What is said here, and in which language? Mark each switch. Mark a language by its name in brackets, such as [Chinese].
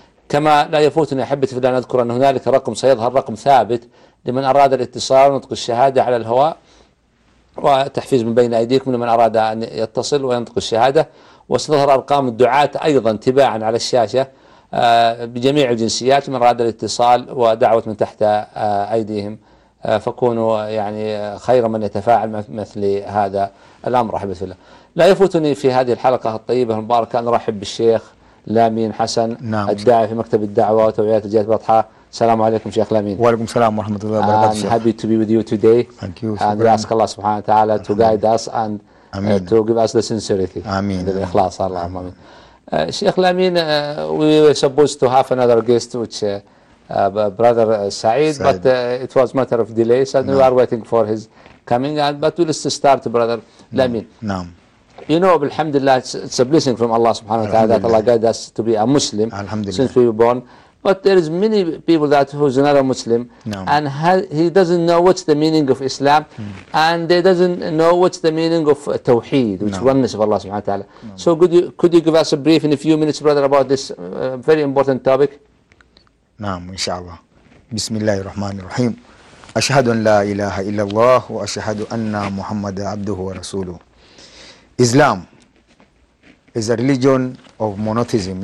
[Arabic] كما لا يفوتني أحبتي في الله أن أذكر أن هنالك رقم سيظهر رقم ثابت لمن أراد الاتصال ونطق الشهادة على الهواء، وتحفيز من بين أيديكم لمن أراد أن يتصل وينطق الشهادة، وستظهر أرقام الدعاة أيضا تباعا على الشاشة بجميع الجنسيات من أراد الاتصال ودعوة من تحت أيديهم، فكونوا يعني خير من يتفاعل مثل هذا الأمر. أحبتي في الله لا يفوتني في هذه الحلقة الطيبة المباركة أن أرحب بالشيخ لامين حسن، نعم، الداعي في مكتب الدعوة وتوعية الجالية البطحة. السلام عليكم شيخ لامين. وعليكم السلام ورحمة الله وبركاته. [English] I'm happy to be with you today. Thank you. And we ask Allah [Arabic] سبحانه وتعالى [English] to guide us and to give us the sincerity. [Arabic] آمين. الإخلاص. اللهم آمين. [English] شيخ Lamin, we were supposed to have another guest which brother Saeed, but it was a matter of delay, so we are waiting for his coming, but we'll just start brother Lamin. You know, alhamdulillah, it's a blessing from Allah subhanahu wa ta'ala that Allah guide us to be a Muslim since we were born, but there is many people that who's not a Muslim and he doesn't know what's the meaning of Islam and they doesn't know what's the meaning of Tawheed, which oneness of Allah subhanahu wa ta'ala. So could you give us a brief in a few minutes, brother, about this very important topic? [Arabic] نعم إن شاء الله. بسم الله الرحمن الرحيم. أشهد أن لا إله إلا الله وأشهد أن محمد عبده ورسوله. [English] Islam is a religion of monotheism.